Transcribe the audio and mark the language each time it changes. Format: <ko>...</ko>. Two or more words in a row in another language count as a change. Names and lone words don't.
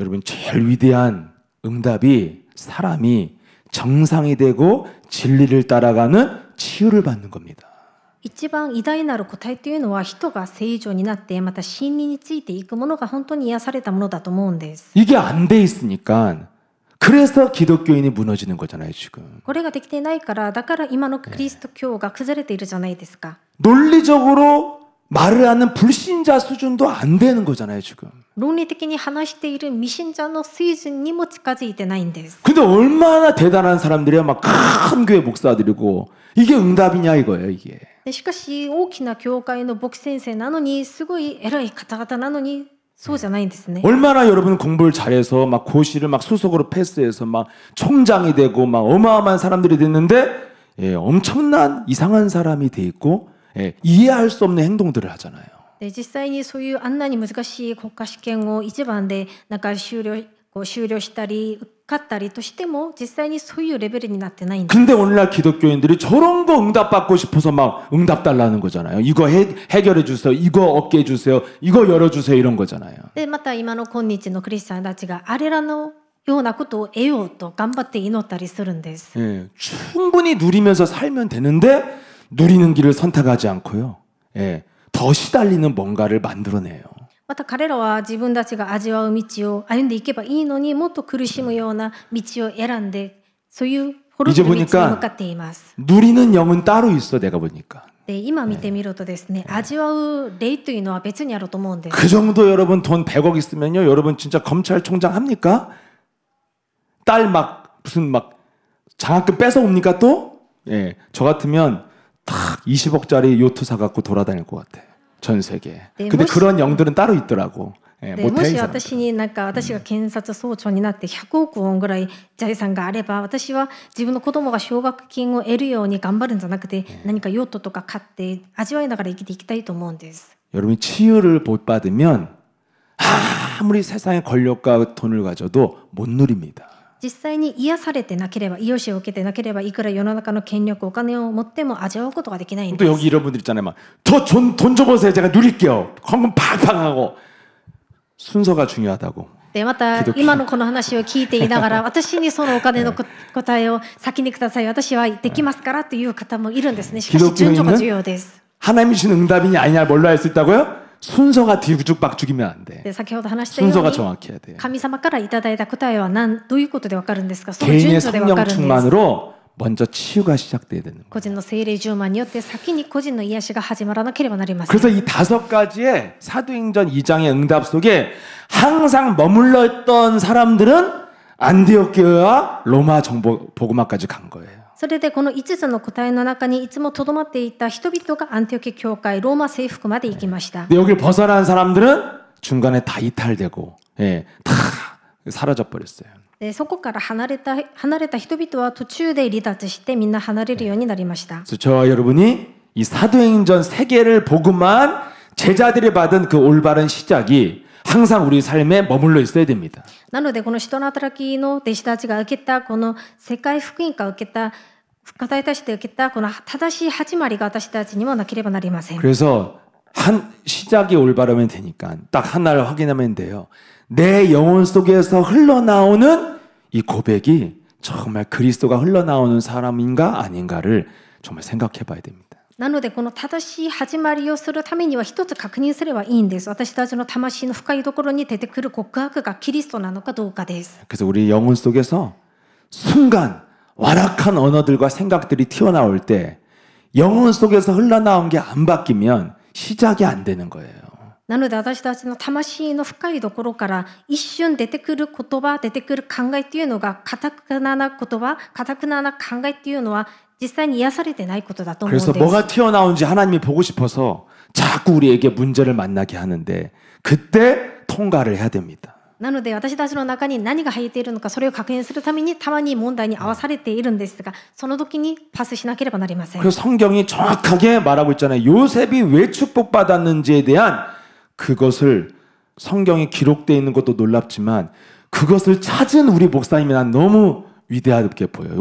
<ko>여러분 제일 위대한 응답이 사람이 정상이 되고 진리를 따라가는 치유를 받는 겁니다.</ko> <ja>一番偉大なる答えというのは人が正常になってまた真理についていくものが本当に癒されたものだと思うんです。</ja> <ko>이게 안 돼 있으니까 그래서 기독교인이 무너지는 거잖아요 지금.</ko> <ja>これができていないからだから今のキリスト教が崩れているじゃないですか。</ja> <ko>논리적으로 말을 하는 불신자 수준도 안 되는 거잖아요 지금.</ko> <ja>論理的に話している未信者の水準にも近づいてないんです。</ja> <ko>근데 얼마나 대단한 사람들이야 막 큰 교회 목사들이고 이게 응답이냐 이거예요 이게.</ko> <ja>でしかし大きな教会の牧先生なのにすごい偉い方々なのにそうじゃないんですね。</ja> <ko>얼마나 여러분 공부를 잘해서 막 고시를 막 수석으로 패스해서 막 총장이 되고 막 어마어마한 사람들이 됐는데 예, 엄청난 이상한 사람이 돼 있고 예, 이해할 수 없는 행동들을 하잖아요.</ko> <ja>で実際にそういうあんなに難しい国家試験を一番でなんか修了したり受かったりとしても実際にそういうレベルになってないんです。</ja> <ko>근데 오늘날 기독교인들이 저런 거 응답받고 싶어서 막 응답 달라는 거잖아요. 이거 해결해 주세요. 이거 얻게 해 주세요. 이거 열어 주세요. 이런 거잖아요.</ko> <ja>でまた今の今日のクリスチャンたちがあれらのようなことを得ようと頑張って祈ったりするんです。</ja> <ko>예, 충분히 누리면서 살면 되는데 누리는 길을 선택하지 않고요. 예, 더 시달리는 뭔가를 만들어내요.</ko> <ja>また彼らは自分たちが味わう道を歩んでいけばいいのにもっと苦しむような道を選んでそういう滅びる道に向かっています。</ja> <ko>누리는 영은 따로 있어 내가 보니까.</ko> <ja>で今見てみるとですね、味わう例というのは別にあると思うんです。</ja> <ko>그 정도 여러분 돈 100억 있으면요. 여러분 진짜 검찰총장 합니까? 딸 막 무슨 막 장학금 뺏어 옵니까 또? 예, 저 같으면 딱 20억짜리 요트 사갖고 돌아다닐 것 같아. 전 세계. 근데 그런 영들은 따로 있더라고. 예,</ko> <ja>でも</ja> <ko>못해</ko> <ja>し</ja> <ko>이 사람.</ko> <ja>私になんか私が検察総長になって100億ウォンぐらい財産があれば私は自分の子供が奨学金を得るように頑張るんじゃなくて何かヨットとか買って味わいながら生きていきたいと思うんです。</ja> <ko>여러분이 치유를 못 받으면 아무리 세상에 권력과 돈을 가져도 못 누립니다.</ko> <ja>実際に癒されてなければ癒しを受けてなければいくら世の中の権力お金を持っても味わうことができないん</ja> <ko>또</ko> <ja>です。</ja> <ko>여기 이런 분들 있잖아요. 막 더 돈 줘보세요. 제가 누릴게요. 헌금 팍팍 하고 순서가 중요하다고.</ko> <ja>でまた今のこの話を聞いていながら私にそのお金の答えを先にください私はできますからという方もいるんですね。しかし順序が重要です。</ja> <ko>하나님이 주신 응답이냐 아니냐 뭘로 할 수 있다고요? 순서가 뒤죽박죽이면 안 돼.</ko> <ja>で先ほど話したよう</ja> <ko>순서가</ko> <ja>に</ja> <ko>정확해야 돼.</ko> <ja>神様からいただいた答えはどういうことでわかるんですか。その順</ja> <ko>개인의</ko> <ja>序でわか</ja> <ko>성령</ko> <ja>るんです。</ja> <ko>충만으로 먼저 치유가 시작돼야 되는 거예요.</ko> <ja>個人の聖霊充満によって先に個人の癒しが始まらなければなりません。</ja> <ko>그래서 이 5가지의 사도행전 2장의 응답 속에 항상 머물러 있던 사람들은 안디옥 교회와 로마 복음화까지 간 거예요.</ko> <ja>それでこの5つの答えの中にいつもとどまっていた人々がアンティオキ教会ローマ征服まで行きました。</ja> <ko>근데 여기를 벗어난 사람들은 중간에 다 이탈되고 예, 다 사라져 버렸어요.</ko> <ja>でそこから離れた人々は途中で離脱してみんな離れるようになりました。</ja> <ko>그래서 저와 여러분이 이 사도행전 3개를 복음한 제자들이 받은 그 올바른 시작이 항상 우리 삶에 머물러 있어야 됩니다.</ko> <ja>なのでこの使徒の働きの弟子たちが受けたこの世界福音から受けた語りとして受けたこの正しい始まりが私たちにもなければなりません。</ja> <ko>그래서 한 시작이 올바르면 되니까 딱 하나를 확인하면 돼요. 내 영혼 속에서 흘러나오는 이 고백이 정말 그리스도가 흘러나오는 사람인가 아닌가를 정말 생각해 봐야 됩니다.</ko> <ja>なのでこの正しい始まりをするためには一つ確認すればいいんです。私たちの魂の深いところに出てくる告白がキリストなのかどうかです。</ja> <ko>그래서 우리 영혼 속에서 순간 완악한 언어들과 생각들이 튀어나올 때 영혼 속에서 흘러나온 게 안 바뀌면 시작이 안 되는 거예요.</ko> <ja>なので私たちの魂の深いところから一瞬出てくる言葉、出てくる考えっていうのが堅くなな言葉、堅くなな考えっていうのは実際に癒されてないことだと思うんです。</ja> <ko>그래서 뭐가 튀어나온지 하나님이 보고 싶어서 자꾸 우리에게 문제를 만나게 하는데 그때 통과를 해야 됩니다.</ko> <ja>なので私たちの中に何が入っているのかそれを確認するためにたまに問題に合わされているんですがその時にパスしなければなりません。</ja> <ko>그래서 성경이 정확하게 말하고 있잖아요. 요셉이 왜 축복받았는지에 대한 그것을 성경에 기록되어 있는 것도 놀랍지만 그것을 찾은 우리 목사님이 난 너무 위대하게 보여요.</ko>